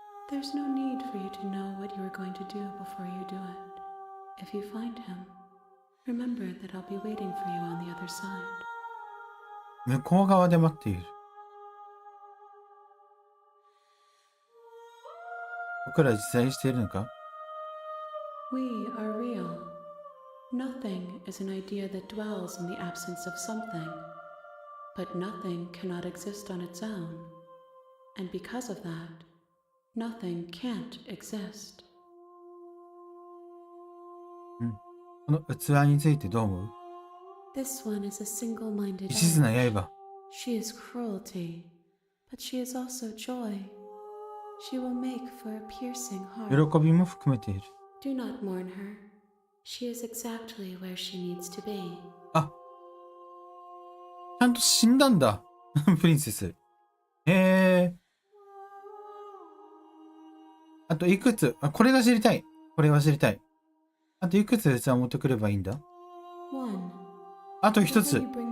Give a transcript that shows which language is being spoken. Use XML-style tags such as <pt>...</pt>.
<en>There's no need for you to know what you are going to do before you do it. If you find him,Remember that I'll be waiting for you on the other side.</en> <ja>向こう側で待っている。僕ら実在しているのか？</ja> <en>We are real. Nothing is an idea that dwells in the absence of something. But nothing cannot exist on its own. And because of that, nothing can't exist.</en> <ja>この器についてどう思う？</ja> <en>This one is a single-minded</en> <ja>一途な刃。</ja> <en>She is cruelty, but she is also joy. She will make for a piercing heart.</en> <ja>喜びも含めている。</ja> <en>Do not mourn her. She is exactly where she needs to be.</en> <ja>あ、ちゃんと死んだんだ。プリンセス。へえ。あといくつ？これが知りたい。これは知りたい。あといくつ器を持ってくればいいんだ？あと一つ。</ja>